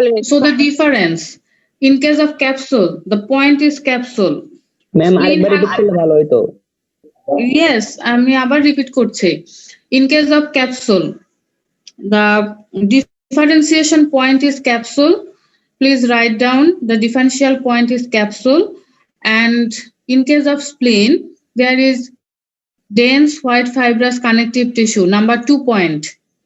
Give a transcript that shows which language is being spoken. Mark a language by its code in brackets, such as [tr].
[en] So the difference, in case of capsule, the point is capsule. [bn] Ma'am আরেকবার repeat করলে ভালো হতো। Yes, আমি আবার রিপিট করছি। [en] In case of capsule, the differentiation point is capsule. Please write down the differential point is capsule. And in case of spleen, there is dense white fibrous connective tissue. Number 2 point.